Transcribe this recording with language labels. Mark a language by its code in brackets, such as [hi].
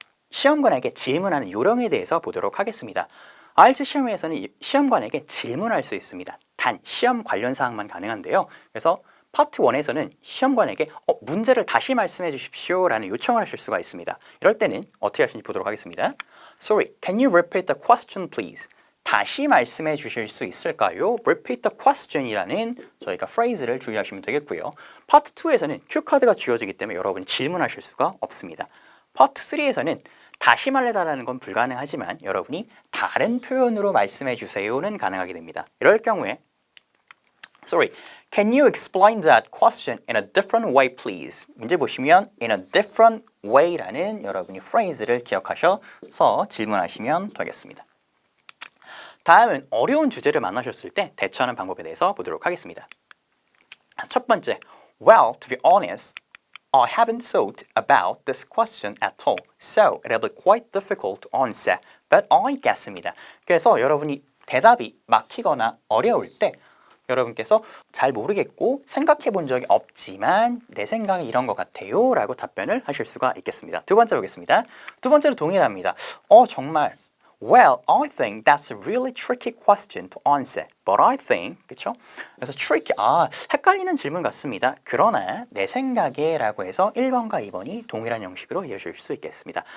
[ko] 시험관에게 질문하는 요령에 대해서 보도록 하겠습니다. IELTS 시험에서는 시험관에게 질문할 수 있습니다. 단 시험 관련 사항만 가능한데요. 그래서 파트 1에서는 시험관에게 문제를 다시 말씀해 주십시오 라는 요청을 하실 수가 있습니다. 이럴 때는 어떻게 하시는지 보도록 하겠습니다. [en] Sorry, can you repeat the question please? [ko] 다시 말씀해 주실 수 있을까요? [en] Repeat the question [ko] 이라는 저희가 phrase를 주의하시면 되겠고요. 파트 2에서는 큐카드가 주어지기 때문에 여러분이 질문하실 수가 없습니다. 파트 3에서는 다시 말해달라는 건 불가능하지만 여러분이 다른 표현으로 말씀해 주세요는 가능하게 됩니다. 이럴 경우에 [en] Sorry, can you explain that question in a different way please? [ko] 문제 보시면 [en] in a different way [ko] 라는 여러분이 phrase를 기억하셔서 질문하시면 되겠습니다. 다음은 어려운 주제를 만나셨을 때 대처하는 방법에 대해서 보도록 하겠습니다. 첫 번째, [en] Well, to be honest, I haven't thought about this question at all, so it'll be quite difficult to answer, but I guess입니다. [ko] 그래서 여러분이 대답이 막히거나 어려울 때 여러분께서 잘 모르겠고 생각해 본 적이 없지만 내 생각이 이런 것 같아요 라고 답변을 하실 수가 있겠습니다. 두 번째 보겠습니다. 두 번째로 동일합니다. 정말 [en] Well, I think that's a really tricky question to answer. But I think, [ko] 그렇죠? 그래서 tricky, 헷갈리는 질문 같습니다. 그러나 내 생각에 라고 해서 1번과 2번이 동일한 형식으로 이어질 수 있겠습니다.